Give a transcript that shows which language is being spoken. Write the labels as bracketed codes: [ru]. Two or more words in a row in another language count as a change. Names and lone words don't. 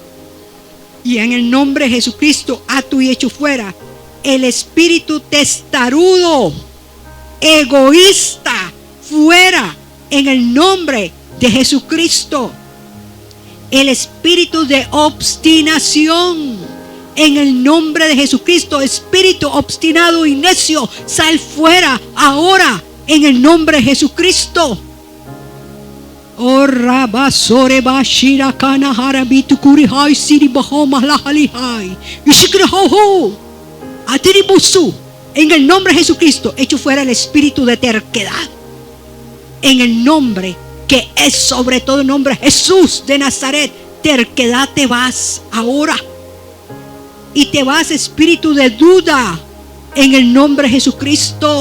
[es] Y en el nombre de Jesucristo ato y echo fuera el espíritu testarudo, egoísta, fuera en el nombre de Jesucristo. El espíritu de obstinación, en el nombre de Jesucristo. Espíritu obstinado y necio, sal fuera ahora en el nombre de Jesucristo. Oh, Rabasore Bashira Kana Harabitu Kurihai Siri Bahoma Lahalihai Ishikrehohu Atiribusu. En el nombre de Jesucristo, echo fuera el espíritu de terquedad. En el nombre que es sobre todo nombre, Jesús de Nazaret, terquedad, te vas ahora. Y te vas espíritu de duda en el nombre de Jesucristo.